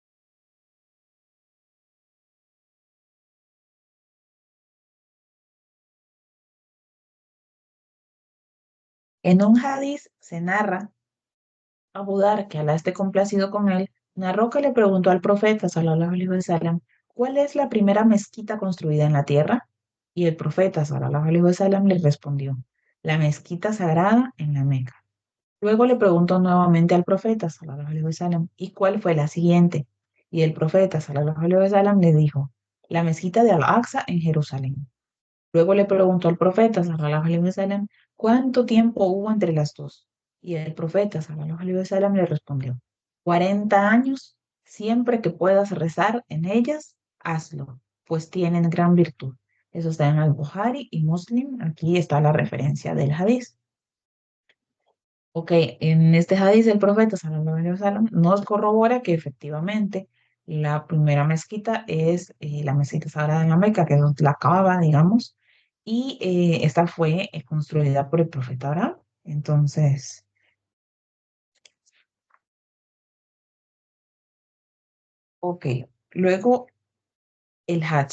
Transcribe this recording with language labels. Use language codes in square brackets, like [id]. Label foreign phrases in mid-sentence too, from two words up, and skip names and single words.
[es] En un hadiz se narra Abu Dar, que Alá esté complacido con él, narró que le preguntó al profeta, [ar] صلى الله عليه وسلم, [es] ¿cuál es la primera mezquita construida en la tierra? Y el profeta, [ar] صلى الله عليه وسلم, [es] le respondió, la mezquita sagrada en la Meca. Luego le preguntó nuevamente al profeta, [ar] صلى الله عليه وسلم, [es] ¿y cuál fue la siguiente? Y el profeta, [ar] صلى الله عليه وسلم, [es] le dijo, la mezquita de Al-Aqsa en Jerusalén. Luego le preguntó al profeta, [ar] صلى الله عليه وسلم, [es] ¿cuánto tiempo hubo entre las dos? Y el profeta, [ar] صلى الله عليه وسلم, [es] le respondió, 40 años, siempre que puedas rezar en ellas, hazlo, pues tienen gran virtud. Eso está en Al-Bukhari y Muslim. Aquí está la referencia del hadiz. Ok, en este hadiz el profeta [ar] صلى الله عليه وسلم [es] nos corrobora que efectivamente la primera mezquita es la mezquita sagrada en la Meca, que es donde la Kaaba, digamos, y esta fue construida por el profeta Abraham. Entonces, ok, luego el Hajj.